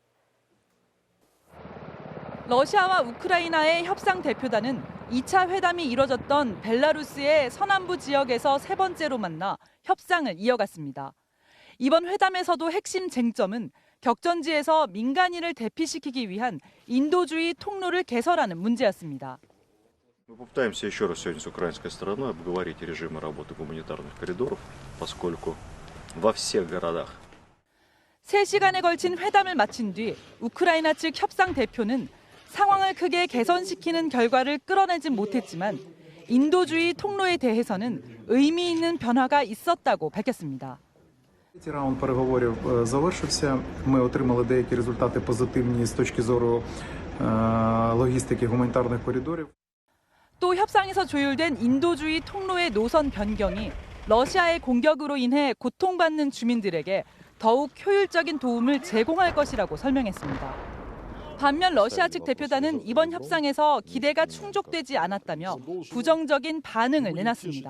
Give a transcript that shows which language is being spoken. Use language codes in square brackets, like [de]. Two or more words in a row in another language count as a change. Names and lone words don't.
[ko] 러시아와 우크라이나의 협상 대표단은 2차 회담이 이뤄졌던 벨라루스의 서남부 지역에서 세 번째로 만나 협상을 이어갔습니다. 이번 회담에서도 핵심 쟁점은 격전지에서 민간인을 대피시키기 위한 인도주의 통로를 개설하는 문제였습니다. [ru] Мы попытаемся еще раз сегодня с украинской стороной обговорить режимы работы гуманитарных коридоров, поскольку во всех городах [ko] 3시간에 걸친 회담을 마친 뒤 우크라이나 측 협상 대표는 상황을 크게 개선시키는 결과를 끌어내진 못했지만 인도주의 통로에 대해서는 의미 있는 변화가 있었다고 밝혔습니다. [uk] Раунд переговорів завершився. Ми отримали деякі результати позитивні з точки зору логістики гуманітарних коридорів. [ko] 또 협상에서 조율된 인도주의 통로의 노선 변경이 러시아의 공격으로 인해 고통받는 주민들에게 더욱 효율적인 도움을 제공할 것이라고 설명했습니다. 반면 러시아 측 대표단은 이번 협상에서 기대가 충족되지 않았다며 부정적인 반응을 내놨습니다.